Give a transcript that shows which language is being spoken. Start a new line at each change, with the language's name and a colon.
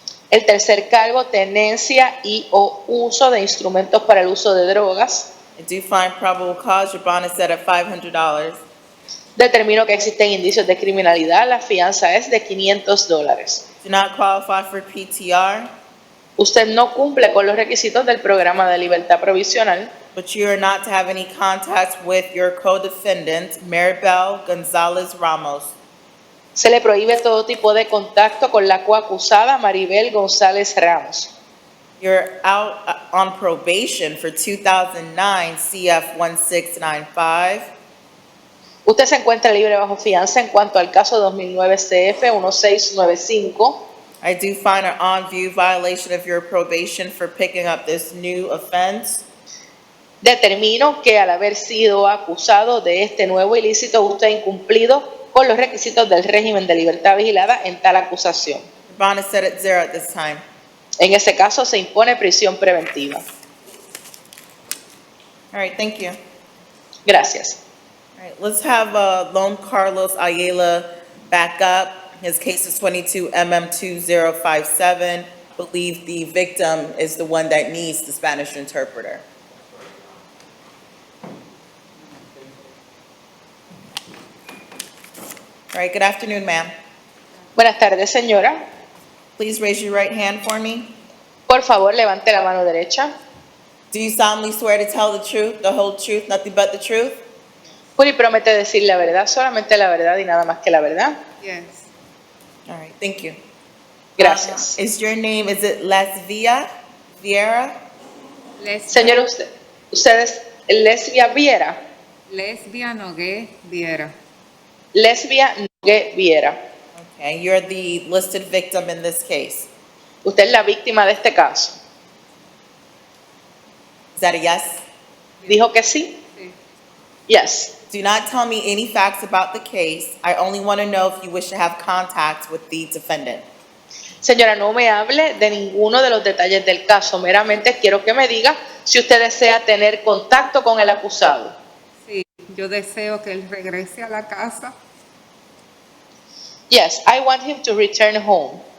Spanish: El tercer cargo, tenencia y o uso de instrumentos para el uso de drogas.
English: I do find probable cause. Your bond is set at $500.
Spanish: Determino que existen indicios de criminalidad. La fianza es de $500.
English: Do not qualify for PTR.
Spanish: Usted no cumple con los requisitos del programa de libertad provisional.
English: But you are not to have any contact with your co-defendant, Maribel González Ramos.
Spanish: Se le prohíbe todo tipo de contacto con la coacusada Maribel González Ramos.
English: You're out on probation for 2009 CF 1695.
Spanish: Usted se encuentra libre bajo fianza en cuanto al caso 2009 CF 1695.
English: I do find an on-view violation of your probation for picking up this new offense.
Spanish: Determino que al haber sido acusado de este nuevo ilícito, usted ha incumplido con los requisitos del régimen de libertad vigilada en tal acusación.
English: Your bond is set at 0 at this time.
Spanish: En ese caso se impone prisión preventiva.
English: All right, thank you.
Spanish: Gracias.
English: All right, let's have Lone Carlos Ayala back up. His case is 22 MM 2057. believe the victim is the one that needs the Spanish interpreter. All right, good afternoon, ma'am.
Spanish: Buenas tardes, señora.
English: Please raise your right hand for me.
Spanish: Por favor, levante la mano derecha.
English: Do you solemnly swear to tell the truth, the whole truth, nothing but the truth?
Spanish: Jura y promete decir la verdad, solamente la verdad y nada más que la verdad.
English: Yes. All right, thank you.
Spanish: Gracias.
English: Is your name, is it Lesvia Viera?
Spanish: Señora, usted es Lesbia Viera. Lesbia Nogué Viera. Lesbia Nogué Viera.
English: Okay, you're the listed victim in this case.
Spanish: Usted es la víctima de este caso.
English: Is that a yes?
Spanish: ¿Dijo que sí? Sí.
English: Yes. Do not tell me any facts about the case. I only want to know if you wish to have contact with the defendant.
Spanish: Señora, no me hable de ninguno de los detalles del caso. Meramente quiero que me diga si usted desea tener contacto con el acusado. Sí, yo deseo que él regrese a la casa.
English: Yes, I want him to return home.